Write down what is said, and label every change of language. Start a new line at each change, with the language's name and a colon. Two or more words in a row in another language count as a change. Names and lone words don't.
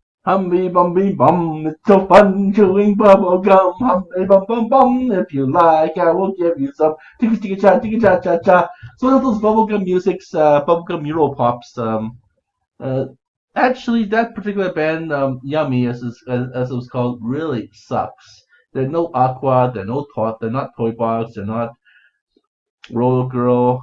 English: Humby bumby bum, it's so fun chewing bubble gum. Humby bum bum bum, if you like, I will give you some. Ticka ticka cha, ticka cha cha cha. So one of those bubblegum musics, bubblegum Euro pops. Uh, Actually, that particular band, Yummy, as it was called, really sucks. They're no Aqua, they're not Toy Box, they're not Roller Girl.